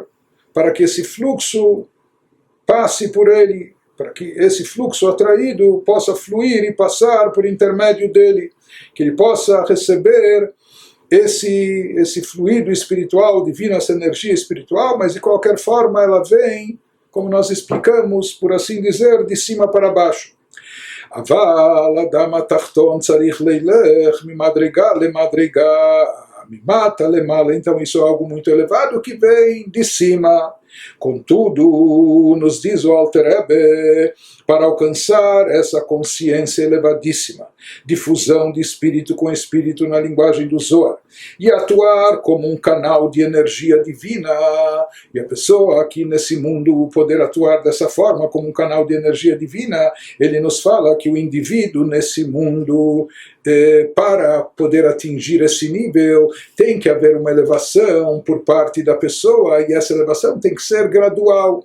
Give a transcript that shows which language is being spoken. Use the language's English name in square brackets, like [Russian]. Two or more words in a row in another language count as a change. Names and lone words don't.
[Portuguese] para que esse fluxo passe por ele, para que esse fluxo atraído possa fluir e passar por intermédio dele, que ele possa receber esse fluido espiritual, divino, essa energia espiritual, mas de qualquer forma ela vem, como nós explicamos, por assim dizer, de cima para baixo. [Hebrew] אבל אדם התחתון צריך ללך ממדרגה למדרגה, ממטה למעלה, [Portuguese] então isso é algo muito elevado que vem de cima. Contudo, nos diz o Alter Rebbe, para alcançar essa consciência elevadíssima, difusão de espírito com espírito na linguagem do Zohar, e atuar como um canal de energia divina, e a pessoa aqui nesse mundo poder atuar dessa forma, como um canal de energia divina, ele nos fala que o indivíduo nesse mundo, para poder atingir esse nível, tem que haver uma elevação por parte da pessoa, e essa elevação tem que ser gradual.